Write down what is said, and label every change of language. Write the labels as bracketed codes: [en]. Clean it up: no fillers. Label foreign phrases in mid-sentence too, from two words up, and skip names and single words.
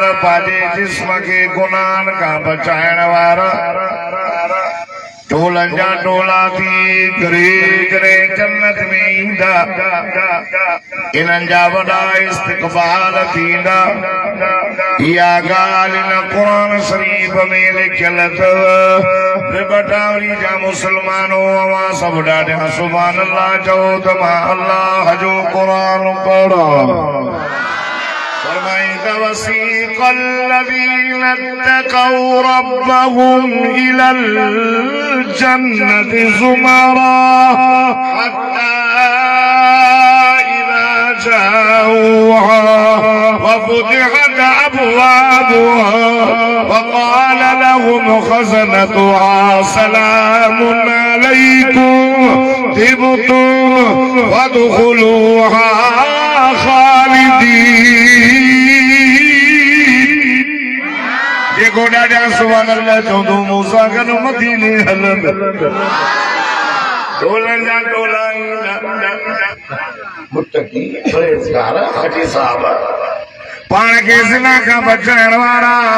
[sd] पंहिंजे जिस्म खे गुनाहनि खां बचाइण वारा टोलनि जा टोला थी जॾहिं जन्नत में ईंदा इन्हनि जा वॾा इस्तक़बाल थींदा इहा ॻाल्हि इन क़ुरान शरीफ़ में लिखियल अथव बटावरी जा मुसलमानो अवां सभु ॾाढा [ar] سبحان الله [sd] चओ त मां अल्लाह जो क़ुरान पढ़ां [ar] وسيق الذين اتقوا ربهم إلى الجنة زمرا حتى إذا جاءوها وفتحت أبوابها وقال لهم خزنتها سلام عليكم طبتم فادخلوها خالدين [sd] देखो ॾाढा [ar] سبحان الله [sd] चवंदो मूसा गॾु मदीने हलंद टोलनि जा टोला मुत्तकी परहेज़गार हाजी साहब पाण खे ज़िना खां बचाइण वारा